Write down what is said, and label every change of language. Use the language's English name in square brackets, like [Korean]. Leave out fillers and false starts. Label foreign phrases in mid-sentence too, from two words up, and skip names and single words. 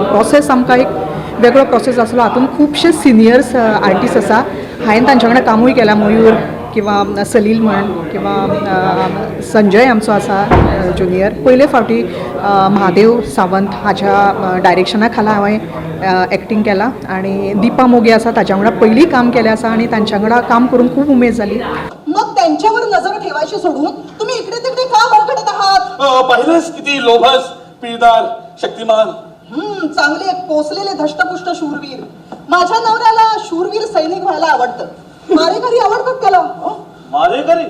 [Konkani] प्रोसेस आमकां एक वेगळो प्रोसेस आसलो. हातूंत खुबशे [English] seniors artist [Konkani] आसा हांवें तांच्या वांगडा कामूय केलां, मयूर किंवा सलील म्हण किंवा संजय आमचो आसा ज्युनियर. पयले फावटी महादेव सावंत हाच्या डायरेक्शना खाला हांवें एक्टींग केलां आणि दिपा मोगे आसा ताच्या वांगडा पयलीं काम केलें आसा आणि तांच्या वांगडा काम करून खूब उमेद जाली. [Marathi] मग त्यांच्यावर नजर ठेवायची सोडून तुम्ही इकडे तिकडे का भरकटत आहात? पहिलेच किती लोभस, पिळदार, शक्तिमान. चांगले पोचलेले धष्टपुष्ट शूरवीर. माझ्या नवऱ्याला शूरवीर सैनिक व्हायला आवडतं. मारेकरी आवडतात त्याला. मारेकरी?